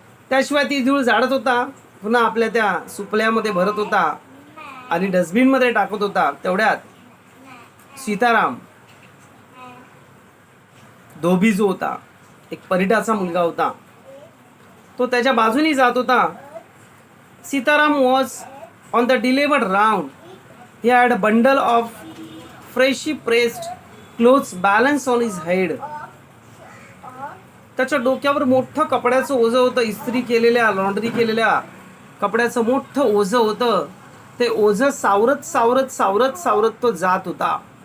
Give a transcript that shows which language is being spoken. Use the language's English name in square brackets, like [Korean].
[Marathi] त्याशिवाय ती धूळ झाडत होता, पुन्हा आपल्या त्या सुपल्यामध्ये भरत होता आणि डस्टबिनमध्ये टाकत होता. तेवढ्यात सीताराम, धोबी जो होता, एक परिटाचा मुलगा होता, तो त्याच्या बाजूनी जात होता. [English] Sitaram was on the delivered round. He had a bundle of freshly pressed clothes balanced on his head. [Marathi] त्याच्या डोक्यावर मोठं कपड्याचं ओझं होतं. इस्त्री केलेल्या, लॉन्ड्री केलेल्या कपड्याचं मोठं ओझं होतं. ते ओझं सावरत सावरत सावरत सावरत तो जात होता.